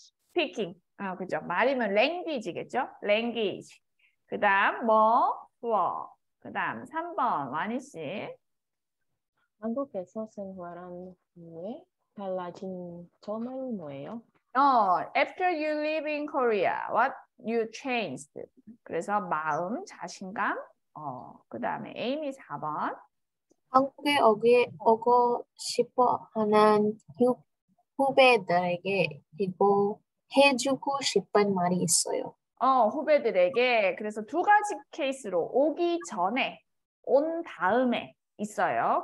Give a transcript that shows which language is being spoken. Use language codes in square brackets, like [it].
[en] speaking. [ko] 그죠. 말이면 language겠죠. language. 그 다음 수어. 그 다음 3번 와니 씨. 한국에서 생활한 후에 달라진 점은 뭐예요? [en] After you live in Korea, what you changed? [ko] 그래서 마음, 자신감. 그 다음에 에이미 4번. 한국에 오고 싶어 하는 후배들에게 이거 해주고 싶은 말이 있어요. 후배들에게 그래서 두 가지 케이스로 오기 전에, 온 다음에 있어요.